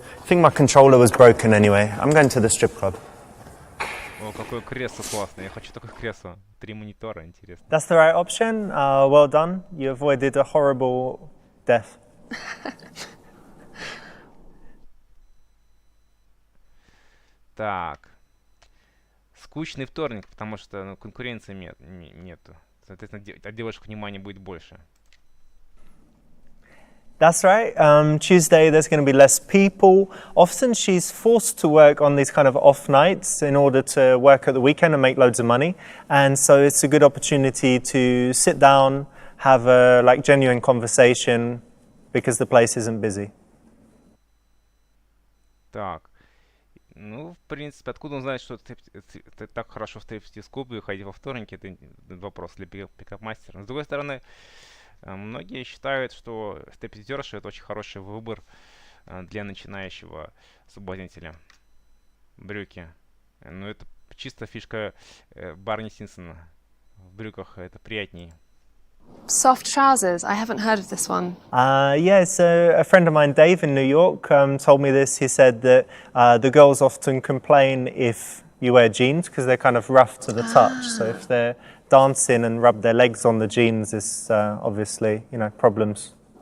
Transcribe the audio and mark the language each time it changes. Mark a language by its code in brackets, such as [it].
[en] I think my controller was broken anyway. I'm going to the strip club. [ru] О, какое кресло классное. Я хочу такое кресло. 3 монитора, интересно. [en] That's the right option. Well done. You avoided a horrible death. [ru] Так. Скучный вторник, потому что конкуренции нету. Соответственно, от девушек внимания будет больше. [en] That's right. Tuesday there's going to be less people. Often she's forced to work on these kind of off nights in order to work at the weekend and make loads of money. And so it's a good opportunity to sit down, have a genuine conversation because the place isn't busy. [ru] Так. Ну, в принципе, откуда он знает, что ты так хорошо в стриптиз-клубе ходить во вторники, это вопрос для пикап-мастера. Но с другой стороны, многие считают, что стриптизерша — это очень хороший выбор для начинающего соблазнителя. Брюки. Ну, это чисто фишка Барни Симпсона. В брюках это приятнее. [en] Soft trousers. I haven't heard of this one. Yeah, so a friend of mine, Dave, in New York, told me this. He said that the girls often complain if you wear jeans because they're kind of rough to the touch. So if they're dancing and rub their legs on the jeans, it's obviously, problems.